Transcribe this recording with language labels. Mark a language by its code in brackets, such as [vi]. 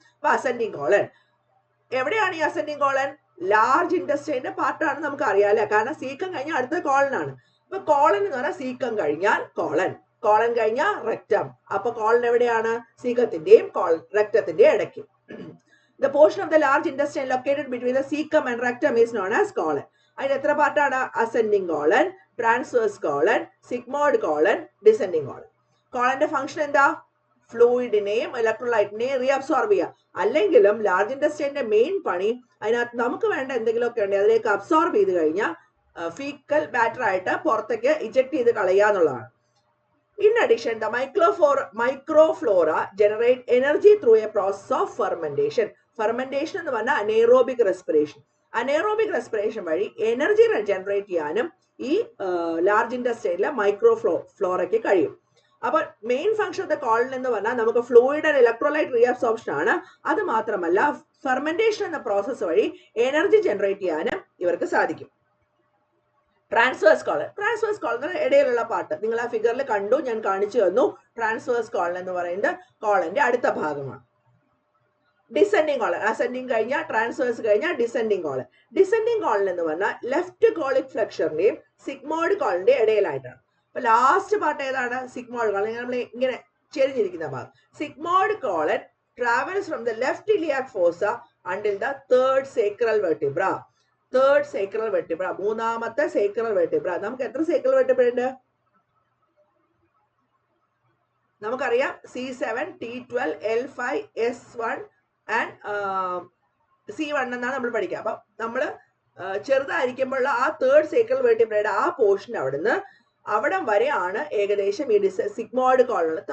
[ml] അപ്പൊ ascending colon എവിടെയാണ്? ഈ അസെൻഡിങ് കോളൻ ലാർജ് ഇൻഡസ്റ്റൈൻ്റെ പാർട്ടാണ് നമുക്ക് അറിയാം അല്ലെ, കാരണം സീക്കം കഴിഞ്ഞാൽ അടുത്ത കോളനാണ്. അപ്പൊ കോളൻ എന്ന് പറഞ്ഞാൽ സീക്കം കഴിഞ്ഞാൽ കോളൻ, കോളൻ കഴിഞ്ഞാൽ റെക്റ്റം. അപ്പൊ കോളൻ എവിടെയാണ്? സീക്കത്തിന്റെയും റെക്റ്റത്തിന്റെയും ഇടയ്ക്ക്. [en] The portion of the large intestine located between the cecum and rectum is known as colon. [ml] അതിന് എത്ര പാർട്ടാണ്? Ascending colon, transverse colon, sigmoid colon, descending colon. കോളന്റെ function എന്താ? ഫ്ലൂയിഡിനെയും ഇലക്ട്രോലൈറ്റിനെയും റീഅബ്സോർബ് ചെയ്യുക. അല്ലെങ്കിലും ലാർജ് ഇൻഡസ്റ്റൈൻ്റെ മെയിൻ പണി അതിനകത്ത് നമുക്ക് വേണ്ട എന്തെങ്കിലുമൊക്കെ ഉണ്ടെങ്കിൽ അതിലേക്ക് അബ്സോർബ് ചെയ്ത് കഴിഞ്ഞാൽ ഫീക്കൽ ബാറ്റർ ആയിട്ട് പുറത്തേക്ക് ഇജക്ട് ചെയ്ത് കളയുക എന്നുള്ളതാണ്. [en] In addition, the microflora generate energy through a process of fermentation. [ml] Fermentation എന്ന് പറഞ്ഞാൽ അനേറോബിക് റെസ്പിറേഷൻ. അനേറോബിക് റെസ്പിറേഷൻ വഴി എനർജി ജനറേറ്റ് ചെയ്യാനും ഈ ലാർജ് ഇൻഡസ്റ്റൈനിലെ ഫ്ലോറയ്ക്ക് കഴിയും. അപ്പൊ [en] main function of the colon [ml] എന്ന് പറഞ്ഞാൽ നമുക്ക് ഫ്ലൂയിഡ് ആൻഡ് ഇലക്ട്രോലൈറ്റ് റീഅബ്സോർപ്ഷൻ ആണ്. അത് മാത്രമല്ല ഫെർമെന്റേഷൻ എന്ന പ്രോസസ് വഴി എനർജി ജനറേറ്റ് ചെയ്യാനും ഇവർക്ക് സാധിക്കും. Transverse colon. ട്രാൻസ്വേഴ്സ് കോളൻ ഇടയിലുള്ള പാർട്ട് നിങ്ങൾ ആ ഫിഗറിൽ കണ്ടു, ഞാൻ കാണിച്ചു തന്നു. ട്രാൻസ്വേഴ്സ് കോളൻ എന്ന് പറയുന്നത് കോളന്റെ അടുത്ത ഭാഗമാണ്. ഡിസെൻഡിങ് കോളൻ, അസെൻഡിങ് കഴിഞ്ഞാൽ ട്രാൻസ്വേഴ്സ് കഴിഞ്ഞാൽ ഡിസെൻഡിങ് കോളൻ. ഡിസെൻഡിങ് കോളൻ എന്ന് പറഞ്ഞാൽ ലെഫ്റ്റ് കോളിക് ഫ്ലെക്ഷറിന്റെയും സിഗ്മോയിഡ് കോളന്റെയും ഇടയിലായിട്ടാണ്. അപ്പൊ ലാസ്റ്റ് പാർട്ട് ഏതാണ്? Sigmoid colon. നമ്മൾ ഇങ്ങനെ ചെരിഞ്ഞിരിക്കുന്ന ഭാഗം. [en] Sigmoid colon travels from the left iliac fossa until the third sacral vertebra. [ml] Third sacral vertebra, മൂന്നാമത്തെ സേക്രൽ വെർട്ടിബ്ര. നമുക്ക് എത്ര സേക്രൽ വെർട്ടിബ്ര ഉണ്ട്? നമുക്കറിയാം C7, T12, L5, S1 and C1 എന്നാണ് നമ്മൾ പഠിക്കുക. അപ്പൊ നമ്മൾ ചെറുതായിരിക്കുമ്പോൾ ആ തേർഡ് സേക്രൽ വെർട്ടിബ്രയുടെ ആ പോർഷൻ അവിടം വരെയാണ് ഏകദേശം ഈ സിഗ്മോയിഡ് കോളൻ.